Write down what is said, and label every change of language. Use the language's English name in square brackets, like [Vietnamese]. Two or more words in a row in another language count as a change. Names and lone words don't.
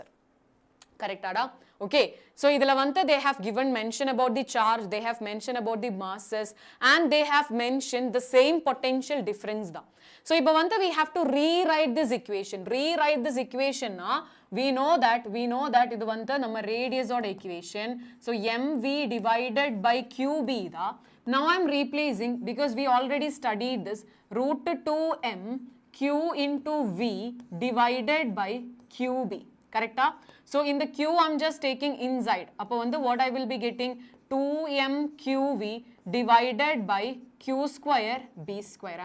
[English] Correct, Ada? Okay, so [Tamil] இதுல வந்தா [English] they have given mention about the charge, they have mentioned about the masses, and they have mentioned the same potential difference da. So [Tamil] இப்போ வந்தா [English] we have to rewrite this equation. Rewrite this equation na, we know that [Tamil] இது வந்தா நம்ம [English] radius oda equation. So mv divided by qb da. Now I am replacing, because we already studied this, root 2m q into v divided by qb. Correct? So in the q I am just taking inside. [Tamil] அப்போ வந்து [English] what I will be getting, 2mqv divided by q square b square.